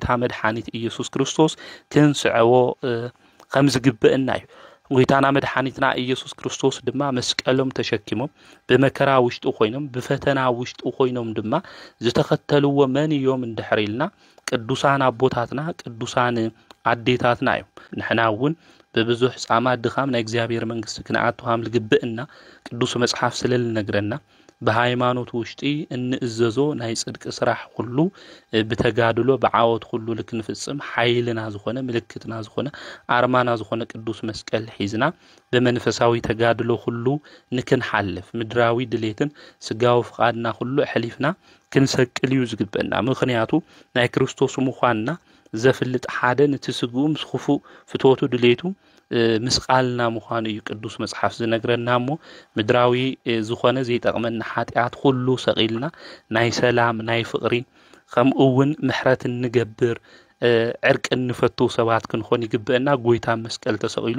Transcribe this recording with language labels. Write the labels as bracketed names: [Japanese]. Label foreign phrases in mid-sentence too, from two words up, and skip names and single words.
[Tigrinya] መድኃኒት ኢየሱስ ክርስቶስ ክንስዕዎ ከም ዝግብእና እዩ ጎይታና መድኃኒትና ኢየሱስ ክርስቶስ ድማ መስቀሎም ተሸኪሞም በመከራ ውሽጡ ኮይኖም በፈተና ውሽጡ ኮይኖም ድማ ዝተኸተልዎ መን እዮም እንድሕሪልና ቅዱሳን አቦታትና ቅዱሳን አዴታትና እዮም ንሕና እውን በብዙሕ ጻማ ድኻም ናይ እግዚአብሔር መንግስቲ ክንኣቱ ሃም ዝግብእና ቅዱስ መጽሐፍ ስለል ነግረና በሃይማኖት ውሽጢ እንእዘዞ ናይ ጽድቅ ስራሕ ሁሉ በተጋድሎ በዓወት ሁሉ ልክንፍጽም ኃይልና ዝኾነ ምልክትና ዝኾነ አርማና ዝኾነ ቅዱስ መስቀል ሒዝና በመንፈሳዊ ተጋድሎ ሁሉ ንክንሐልፍ ምድራዊ ድሌትን ስጋው ፍቃድና ሁሉ ሕሊፍና ክንሰቅል እዩ ዝግበና ምክንያቱ ናይ ክርስቶስ ምዃንና ዘፍልጥ ሓደ ንትስጉም ስኹፉ ፍቶቱ ድሌቱ ምስቃልና ምዃኑ እዩ ቅዱስ መጽሐፍ ዝነግረና እሞ ምድራዊ ዝኾነ ዘይጠቅመና ኃጢአት ሁሉ ሰቂልና ናይ ሰላም ናይ ፍቅሪ ከምኡውን ምሕረት እንገብር ዕርቅ እንፈቱ ሰባት ክንኾን ይግበአና ጎይታ መስቀል ተሰቂሉ